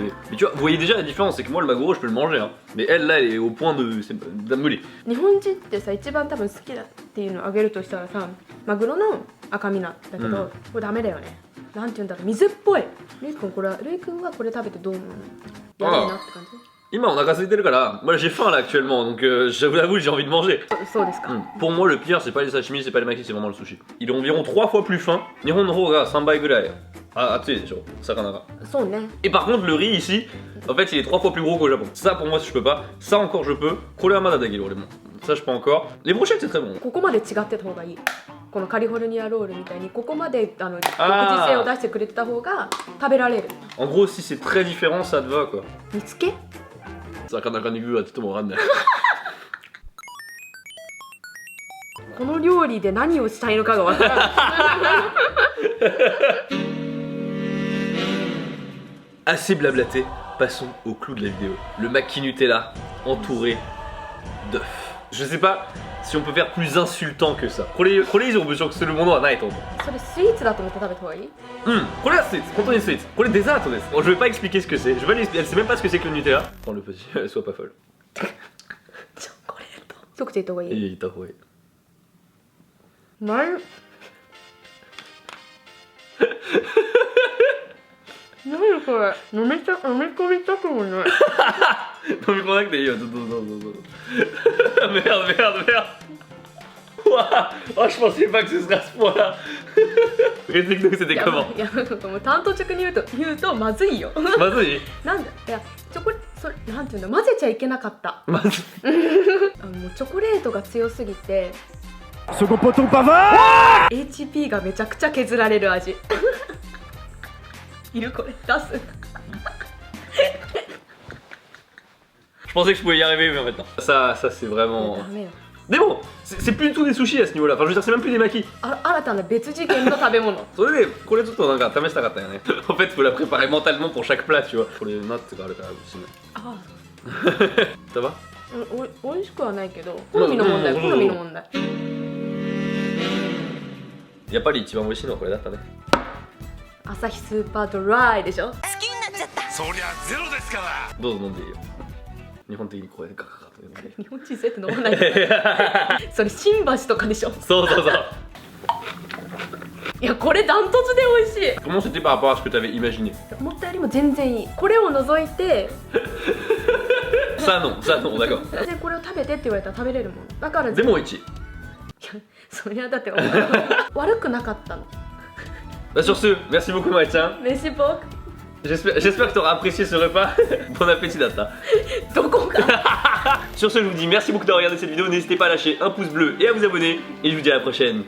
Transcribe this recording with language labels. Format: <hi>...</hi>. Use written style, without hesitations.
<fr>Mais tu vois, vous voyez déjà la différence, c'est que moi le magouro je peux le manger, hein. Mais elle là elle est au point d'ameuler.</fr> <ja>日本人ってさ一番多分好きだっていうのをあげるとしたらさ、マグロの赤身なんだけど、これダメだよね。なんていうんだろう、水っぽい。レイ君はこれ食べてどう思うの？やばいなって感じ。今お腹空いてるから、</ja> <fr>moi j'ai faim là actuellement, donc je vous l'avoue j'ai envie de manger. Pour moi le pire c'est pas les sashimi, c'est pas les makis, c'est vraiment le sushi. Il est environ 3 fois plus fin.</fr> <ja>Nihon no hou ga 3 倍ぐらい熱いでしょ、魚が。そうね。</ja> <fr>Et par contre le riz ici, en fait il est 3 fois plus gros qu'au Japon. Ça pour moi je peux pas, ça encore je peux.</fr> <ja>これはまだできる俺も。</ja> <fr>Ça je peux encore. Les brochettes c'est très bon.</fr> <ja>ここまで違ってた方がいい。このカリフォルニアロールみたいにここまで独自性を出してくれてた方が食べられる。</ja> <fr>En gros si c'est très différent ça te va quoi.</fr> <ja>煮付け？魚に具はちょっともわかんない。この料理で何をしたいのかがわからない。</ja> <fr>Assez blablaté, passons au clou de la vidéo. Le maki Nutella entouré d'œufs. Je sais pas si on peut faire plus insultant que ça.</fr> <ja>これ以上侮辱するものはないと思う。それスイーツだと思って食べた方がいい？これはスイーツ、本当にスイーツ。これデザートです。</ja> <fr>Je vais pas expliquer ce que c'est. Elle sait même pas ce que c'est que le Nutella. Prends le petit, sois pas folle.</fr> <ja>チョコレート。一口言った方がいい？言った方がいい。何これ飲み込みたくもない。飲み込まなくていいよ、どうぞ。</ja> <fr>Merde. Ouah, oh, je pensais pas que ce serait à ce point-là. Explique-nous, c'était comment?</fr> <ja>いや、もう単刀直入に言うとまずいよ。まずい？なんだ、いや、それなんていうんだ、混ぜちゃいけなかった。まずい。もうチョコレートが強すぎて。</ja> <fr>Second poteau pavard!</fr> <ja>HP がめちゃくちゃ削られる味。いるこれ出す。</ja> <fr>Je pensais que je pouvais y arriver, mais en fait non. Ça c'est vraiment. Mais bon, c'est plus du tout des sushis à ce niveau-là. Enfin, je veux dire, c'est même plus des makis.</fr> <ja>新たな別次元の食べ物。それで、これちょっとなんか試したかったよね。</ja> <fr>En fait, faut la préparer mentalement pour chaque plat, tu vois.</fr> <ja>これナッツがあるからしない。あ</ja> <fr>あ。Ça va?</fr> <ja>おいしくはないけど、好みの問題。やっぱり一番美味しいのはこれだったね。アサヒスーパードライでしょ。好きになっちゃった。そりゃゼロですから。どうぞ飲んでいいよ。日本的にこれガカガカと飲んで。日本人そうやって飲まない。それ新橋とかでしょ。そう。いや、これダントツで美味しい。</ja> <fr>Comment c'était par rapport à ce que t'avais imaginé?</fr> <ja>思ったよりも全然いい。これを除いて。</ja> <fr>Ça non, d'accord.</fr> <ja>でこれを食べてって言われたら食べれるもん。だから。でも1。いや、そりゃだって悪くなかったの。</ja> <fr>Sur ce, merci beaucoup Maïtien. Merci beaucoup. J'espère que tu auras apprécié ce repas. Bon appétit Data. Sur ce, je vous dis merci beaucoup d'avoir regardé cette vidéo. N'hésitez pas à lâcher un pouce bleu et à vous abonner. Et je vous dis à la prochaine.</fr>